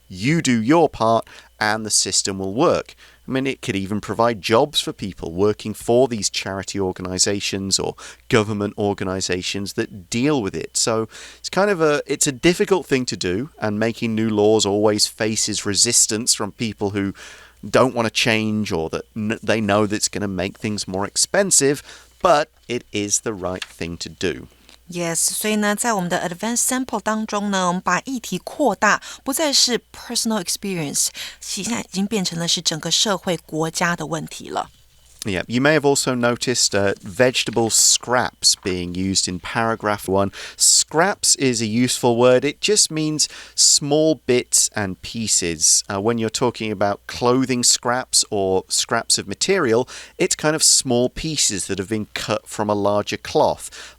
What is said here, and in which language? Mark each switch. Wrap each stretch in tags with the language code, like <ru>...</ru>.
<en>You do your part, and the system will work. I mean, it could even provide jobs for people working for these charity organizations or government organizations that deal with it. So it's a difficult thing to do, and making new laws always faces resistance from people who don't want to change or that they know that it's going to make things more expensive, but it is the right thing to do.Yes,</en> <zh>所以呢，在我们的</zh> <en>advanced sample</en> <zh>当中呢，我们把议题扩大，不再是</zh> <en>personal experience，</en> <zh>现在已经变成了是整个社会国家的问题了。</zh> <en>Yeah, you may have also noticed vegetable scraps being used in paragraph 1. Scraps is a useful word. It just means small bits and pieces. When you're talking about clothing scraps or scraps of material, it's kind of small pieces that have been cut from a larger cloth.</en>